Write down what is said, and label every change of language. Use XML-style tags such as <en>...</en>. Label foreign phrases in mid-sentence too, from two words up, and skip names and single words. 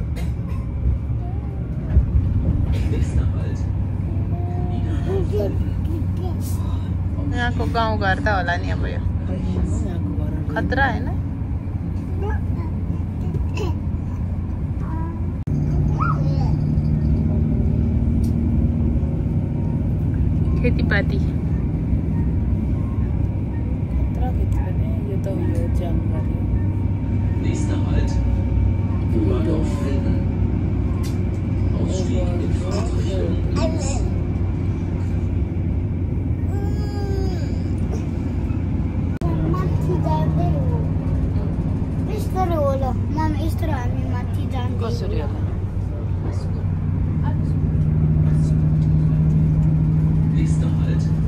<ne>यहाँको गाउँघर त होला नि अब यो खतरा होइन खेतीपाती</ne> <de>Nächster Halt. U-Bahnhof Frieden. Ausstieg in Fahrtrichtung links.</de> <ne>कसरी होला</ne> <de>Nächster Halt.</de>